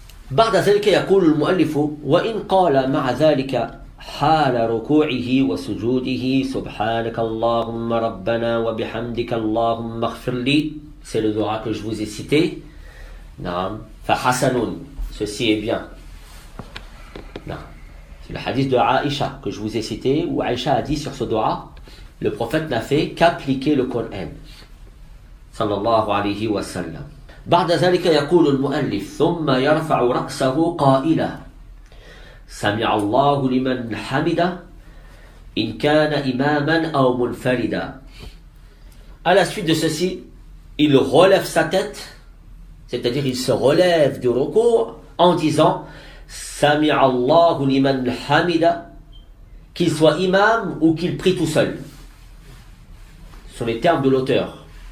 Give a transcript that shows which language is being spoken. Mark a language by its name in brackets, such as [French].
[Arabic] بعد ذلك يقول المؤلف وإن قال مع ذلك حال ركوعه وسجوده سبحانك اللهم ربنا وبحمدك اللهم اغفر لي. [French] C'est le doha que je vous ai cité. [Arabic] نعم. فحسن, [French] ceci est bien. [Arabic] نعم. [French] C'est le hadith de Aïcha que je vous ai cité, où Aïcha a dit sur ce doha, le prophète n'a fait qu'appliquer le Coran. [Arabic] Sallallahu alayhi wa sallam. بعد ذلك يقول المؤلف ثم يرفع رأسه قائلا سمع الله لمن حمده إن كان إماما أو منفردا. [French] À la suite de ceci, il relève sa tête, c'est-à-dire il se relève du recours en disant [Arabic] Sami Allahu liman hamida, [French] qu'il soit imam ou qu'il prie tout seul. Ce sont les termes de l'auteur.